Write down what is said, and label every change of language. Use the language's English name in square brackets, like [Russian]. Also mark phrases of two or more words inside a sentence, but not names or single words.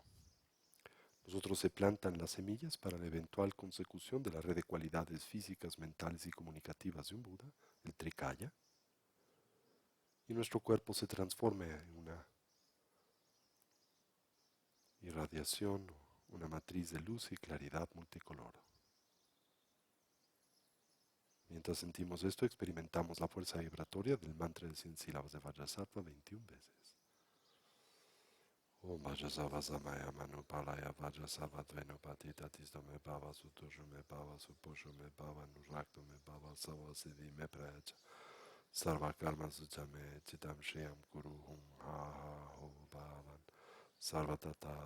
[Spanish] Nosotros se plantan las semillas para la eventual consecución de la red de cualidades físicas, mentales y comunicativas de un Buda, el Trikaya, y nuestro cuerpo se transforma en una irradiación, una matriz de luz y claridad multicolor. Mientras sentimos esto, experimentamos la fuerza vibratoria del mantra de 100 sílabas de Vajrasattva 21 veces. [Sanskrit] Om Vajrasava Samaya Manupalaya Vajrasava Dvenupati Tatisto me bhava Sutushu me bhava Suposhu me bhava Nuraktu me bhava Savasiddhi me prayacha Sarva Karma Sujame Chitam Shriyam Kuru Hum Ha Ha Ho Bhavan Sarva Tata